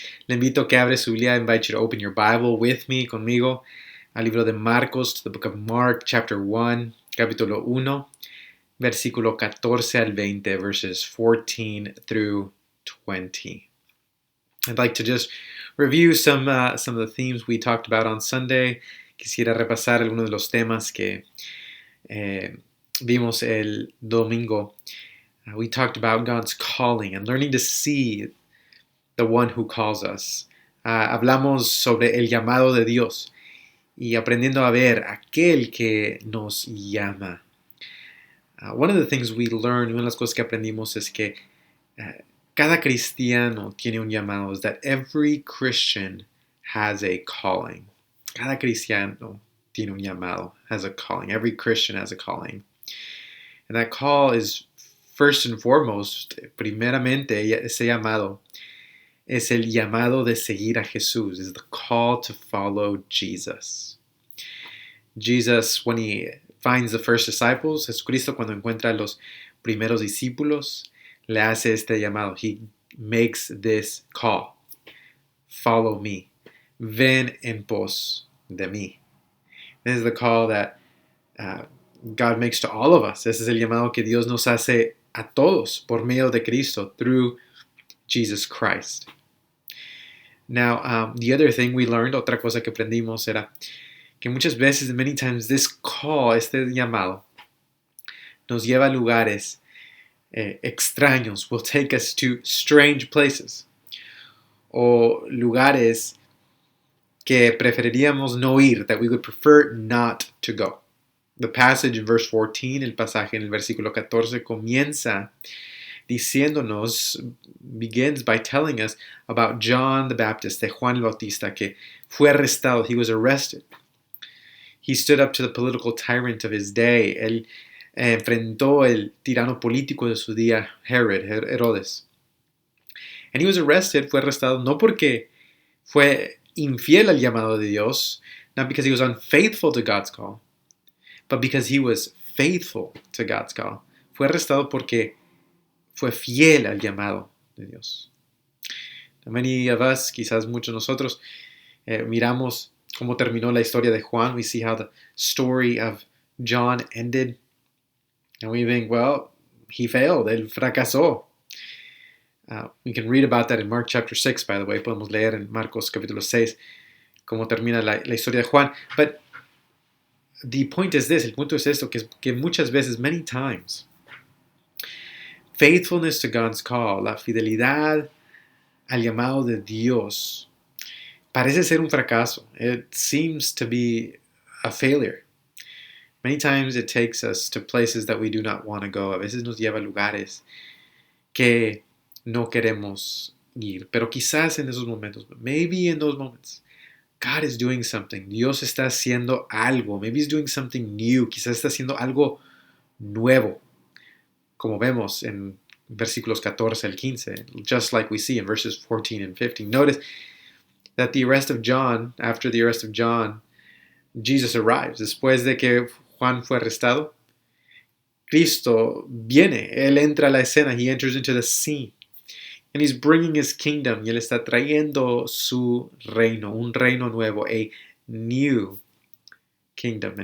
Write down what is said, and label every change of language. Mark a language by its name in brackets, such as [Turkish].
[Spanish] Le invito a que abre su Biblia. [English] I invite you to open your Bible with me, [Spanish] conmigo, al libro de Marcos, [English] to the book of Mark, chapter 1, [Spanish] capítulo 1, versículo 14 al 20, [English] verses 14 through 20. I'd like to just review some of the themes we talked about on Sunday. [Spanish] Quisiera repasar algunos de los temas que vimos el domingo. [English] We talked about God's calling and learning to see the one who calls us. [Spanish] Hablamos sobre el llamado de Dios y aprendiendo a ver aquel que nos llama. [English] One of the things we learned, [Spanish] una de las cosas que aprendimos es que cada cristiano tiene un llamado. [English] Is that every Christian has a calling. [Spanish] Cada cristiano tiene un llamado, [English] has a calling. Every Christian has a calling. And that call is first and foremost, [Spanish] primeramente, ese llamado es el llamado de seguir a Jesús. [English] Is the call to follow Jesus. Jesus, when he finds the first disciples, [Spanish] Jesucristo cuando encuentra a los primeros discípulos, le hace este llamado. [English] He makes this call. Follow me. [Spanish] Ven en pos de mí. [English] This is the call that God makes to all of us. [Spanish] Ese es el llamado que Dios nos hace a todos por medio de Cristo, [English] through Jesus Christ. Now, the other thing we learned, [Spanish] otra cosa que aprendimos era que muchas veces, [English] many times, this call, [Spanish] este llamado, nos lleva a lugares extraños, [English] will take us to strange places, [Spanish] o lugares que preferiríamos no ir, [English] that we would prefer not to go. The passage in verse 14, [Spanish] el pasaje en el versículo 14, comienza diciéndonos, [English] begins by telling us about John the Baptist, [Spanish] de Juan el Bautista, que fue arrestado, [English] he was arrested. He stood up to the political tyrant of his day. [Spanish] Él enfrentó el tirano político de su día, Herodes. [English] And he was arrested, [Spanish] fue arrestado, no porque fue infiel al llamado de Dios, [English] not because he was unfaithful to God's call, but because he was faithful to God's call. [Spanish] Fue arrestado porque fue fiel al llamado de Dios. [English] Many of us, [Spanish] quizás muchos de nosotros, miramos cómo terminó la historia de Juan. [English] We see how the story of John ended. And we think, well, he failed, [Spanish] él fracasó. [English] We can read about that in Mark chapter 6, by the way. [Spanish] Podemos leer en Marcos capítulo 6 cómo termina la historia de Juan. [English] But the point is this, [Spanish] el punto es esto, que muchas veces, [English] many times, faithfulness to God's call, [Spanish] la fidelidad al llamado de Dios, parece ser un fracaso. [English] It seems to be a failure. Many times it takes us to places that we do not want to go. [Spanish] A veces nos lleva a lugares que no queremos ir. Pero quizás en esos momentos, [English] maybe in those moments, God is doing something. [Spanish] Dios está haciendo algo. [English] Maybe He's doing something new. [Spanish] Quizás está haciendo algo nuevo. Como vemos en versículos 14 al 15. [English] Just like we see in verses 14 and 15. Notice that the arrest of John, after the arrest of John, Jesus arrives. [Spanish] Después de que Juan fue arrestado, Cristo viene. Él entra a la escena. [English] He enters into the scene. And he's bringing his kingdom. [Spanish] Y él está trayendo su reino, un reino nuevo, [English] a new kingdom.